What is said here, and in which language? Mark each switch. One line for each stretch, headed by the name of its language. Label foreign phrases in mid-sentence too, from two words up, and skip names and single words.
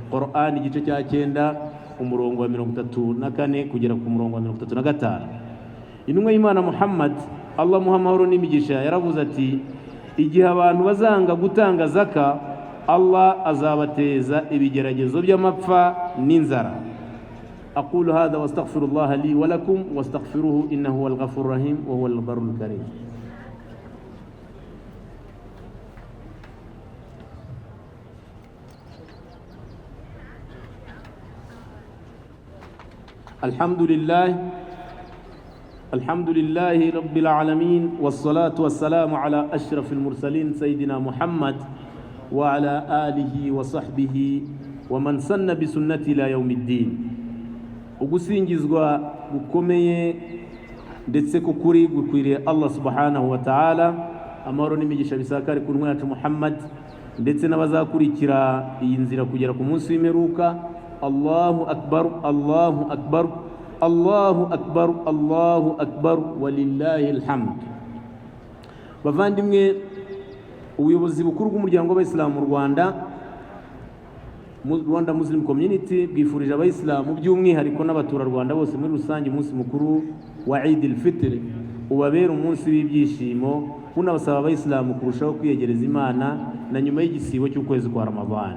Kinyarwanda: Qur'an igice cya 9 umurongo wa 34 kugera ku murongo wa 35. Intumwa y'Imana Muhammad, Allah muha amahoro n'imigisha, yaravuze ati igihe abantu bazanga gutanga zaka, Allah azabateza ibigeragezo by'amapfa n'inzara.
Arabic: أقول هذا وأستغفر الله لي ولكم وأستغفره إنه هو الغفور الرحيم وهو البر الكريم. الحمد لله رب العالمين والصلاة والسلام على أشرف المرسلين سيدنا محمد وعلى آله وصحبه ومن سن بسنته إلى يوم الدين.
Kinyarwanda: Ugusingizwa gukomeye ndetse kukuri gukwiriye Allah
Arabic: سبحانه وتعالى,
Kinyarwanda: amahoro n'imigisha bisakare ku ntumwa yacu Muhammad ndetse n'abazakurikira iyi nzira kugera ku munsi w'imperuka.
Arabic: الله أكبر، الله أكبر، الله أكبر، الله أكبر, Allahu akbar, ولله الحمد.
Kinyarwanda: Bavandimwe, ubuyobozi bukuru bw'umuryango w'Abayisilamu mu Rwanda Muslim Community bwifurije Abayisilamu by'umwihariko n'abaturarwanda bose muri rusange umunsi mukuru wa Eid al-Fitr ubabera umunsi w'ibyishimo, bunabasaba Abayisilamu kurushaho kwiyegereza Imana na nyuma y'igisibo cy'ukwezi kwa Ramadan.